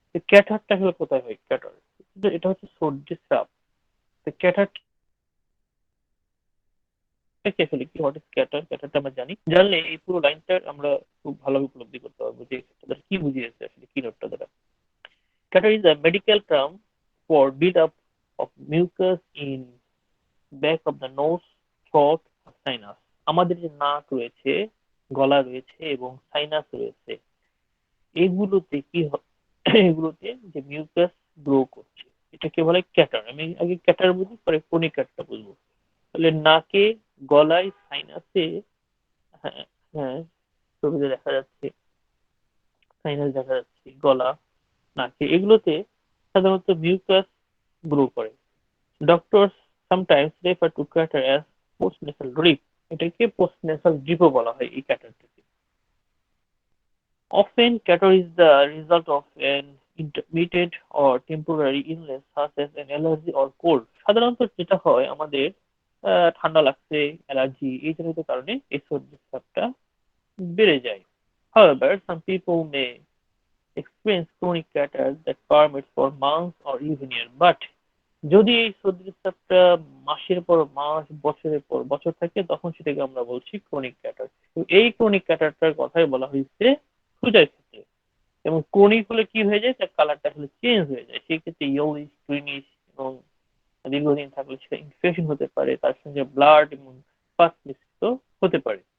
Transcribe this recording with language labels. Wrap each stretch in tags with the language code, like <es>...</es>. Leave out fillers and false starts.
<bn>ক্যাটারটা আসলে কোথায় হয়? ক্যাটার এটা হচ্ছে সর্দির সাপ। ক্যাটারটা কি আসলে কি?</bn> <en>What is catarrh?</en> <bn>ক্যাটারটা আমরা জানি, জানলে এই পুরো লাইনটা আমরা খুব ভালোভাবে উপলব্ধি করতে পারবো যে তাদের কি বুঝিয়েছে আসলে কি নোটটা দ্বারা।</bn> <en>Catarrh is a medical term for build-up of mucus in back of the nose, throat, or sinus.</en> <bn>আমাদের যে নাক রয়েছে, গলা রয়েছে এবং সাইনাস রয়েছে, এগুলোতে কি হয়? এগুলোতে যে মিউকাস গ্রো করছে, এটাকে বলে ক্যাটার। আমি আগে ক্যাটার বুঝি, পরে ফোনিক্যাটটা বুঝবো। তাহলে নাকে, গলায়, সাইনাসে, হ্যাঁ, হ্যাঁ, ছবিতে দেখা যাচ্ছে সাইনাস দেখা যাচ্ছে, গলা, নাকে, এগুলোতে সাধারণত মিউকাস গ্রো করে।</bn> <en>Doctors sometimes refer to catarrh as postnasal drip.</en> <bn>এটাকে postnasal drip ও বলা হয় এই ক্যাটারটাকে।</bn> <en>Often catarrh is the result of an intermittent or temporary illness such as an allergy or cold.</en> <bn>সাধারণত যেটা হয় আমাদের ঠান্ডা লাগছে, অ্যালার্জি, এই জনিত কারণে এই সর্দির ভাবটা বেড়ে যায়।</bn> <en>However, some people may experience chronic catarrh that permits for months or even years.</en> <bn>But যদি এই সর্দির চাপটা মাসের পর মাস, বছরের পর বছর থাকে, তখন সেটাকে আমরা বলছি ক্রনিক ক্যাটার। এই ক্রনিক ক্যাটারটার কথাই বলা হয়েছে সুজার ক্ষেত্রে। এবং ক্রনিক হলে কি হয়ে যায়? তার কালারটা আসলে চেঞ্জ হয়ে যায়, সেই ক্ষেত্রে ইয়েলোইশ, গ্রিনিশ, এবং দীর্ঘদিন থাকলে সেটা ইনফেকশন হতে পারে, তার সঙ্গে ব্লাড এবং পাস মিশ্রিত হতে পারে।</bn>